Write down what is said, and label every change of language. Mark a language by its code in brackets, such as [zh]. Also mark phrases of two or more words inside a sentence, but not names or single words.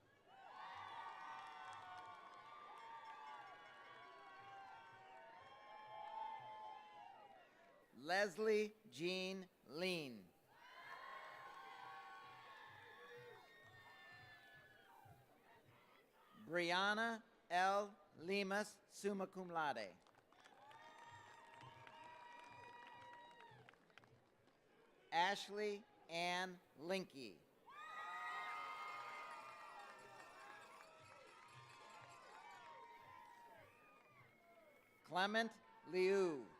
[en] Leslie Jean Lean. Brianna L. Lemus, [la] summa cum laude. [en] Ashley Ann Linky. Clement Liu.